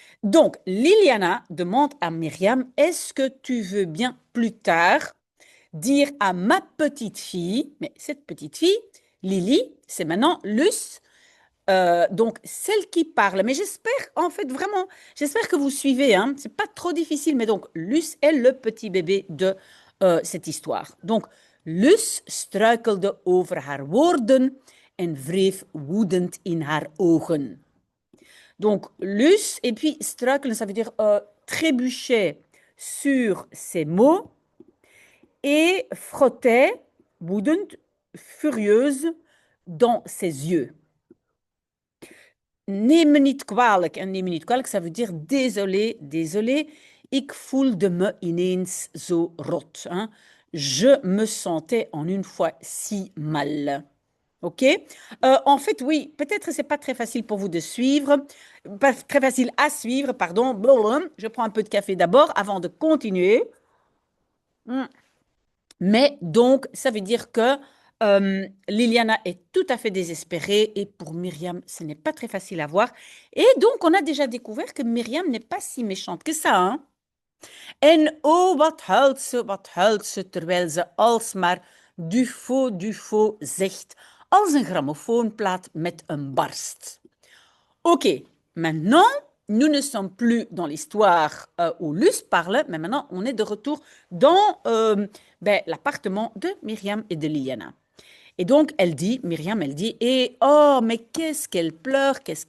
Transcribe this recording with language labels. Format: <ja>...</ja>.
<fr>Donc, Liliana demande à Myriam, est-ce que tu veux bien plus tard dire à ma petite fille, mais cette petite fille, Lily, c'est maintenant Luce, donc celle qui parle. Mais j'espère, en fait, vraiment, j'espère que vous suivez, hein. C'est pas trop difficile, mais donc Luce est le petit bébé de cette histoire.</fr> <nl>Donc, Luce struikelde over haar woorden en wreef woedend in haar ogen.</nl> <fr>Donc, Luce, et puis struikelen, ça veut dire trébuchait sur ses mots et frottait, woedend, furieuse, dans ses yeux.</fr> <nl>Neem me niet kwalijk. En neem me niet kwalijk,</nl> <fr>ça veut dire désolé, désolé.</fr> <nl>Ik voelde me ineens zo rot, hein.</nl> <fr>Je me sentais en une fois si mal. OK? En fait, oui, peut-être c'est pas très facile pour vous de suivre, pas très facile à suivre, pardon. Je prends un peu de café d'abord avant de continuer. Mm. Mais donc, ça veut dire que Liliana est tout à fait désespérée et pour Myriam, ce n'est pas très facile à voir. Et donc, on a déjà découvert que Myriam n'est pas si méchante que ça, hein.</fr> <nl>En oh, wat huilt ze, terwijl ze alsmaar Dufaux zegt, als een grammofoonplaat met een barst.</nl> <fr>Ok, maintenant, nous ne sommes plus dans l'histoire où Luce parle, mais maintenant, on est de retour dans l'appartement de Myriam et de Liliana. Et donc, Myriam, elle dit, et oh, mais qu'est-ce qu'elle pleure?</fr>